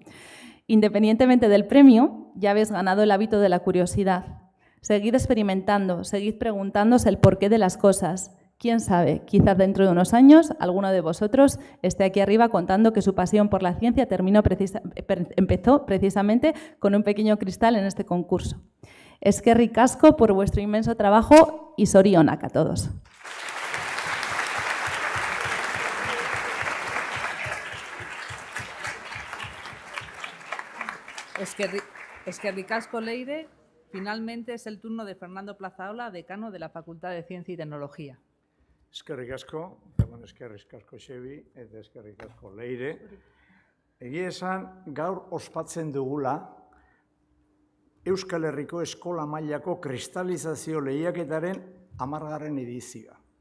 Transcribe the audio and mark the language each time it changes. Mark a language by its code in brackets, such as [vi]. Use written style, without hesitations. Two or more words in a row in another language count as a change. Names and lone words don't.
[es] Independientemente del premio, ya habéis ganado el hábito de la curiosidad. Seguid experimentando, seguid preguntándoos el porqué de las cosas. Quién sabe, quizás dentro de unos años alguno de vosotros esté aquí arriba contando que su pasión por la ciencia empezó precisamente con un pequeño cristal en este concurso. [eu] Eskerrik asko [es] por vuestro inmenso trabajo y zorionak a todos. [eu] Eskerrik asko, Leire. [es] Finalmente es el turno de Fernando Plazaola, decano de la Facultad de Ciencia y Tecnología. [eu] Eskerrik asko, eskerrik asko Xebi, eta eskerrik asko Leire. Egia esan, gaur ospatzen dugula Euskal Herriko eskola mailako kristalizazio lehiaketaren 10. edizioa.